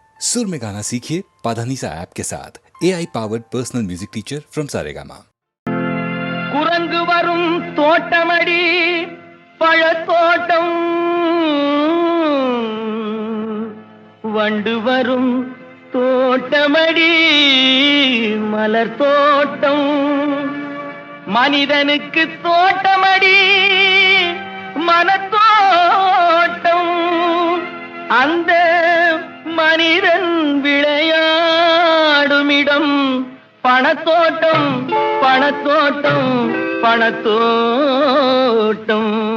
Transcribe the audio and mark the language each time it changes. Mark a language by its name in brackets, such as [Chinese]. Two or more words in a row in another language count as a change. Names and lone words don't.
[Hindi] सुर में गाना सीखिए पाधानीसा ऐप के साथ [English] AI powered personal music teacher from Saregama. [Tamil] குரங்கு வரும் தோட்டமடி பழத்தோட்டம், வண்டு வரும் தோட்டமடி மலர் தோட்டம், மனிதனுக்கு தோட்டமடி மனத்தோட்டம், அந்த மனிதன் விளையாடுமிடம் பணத்தோட்டம் பணத்தோட்டம் பணத்தோட்டம்.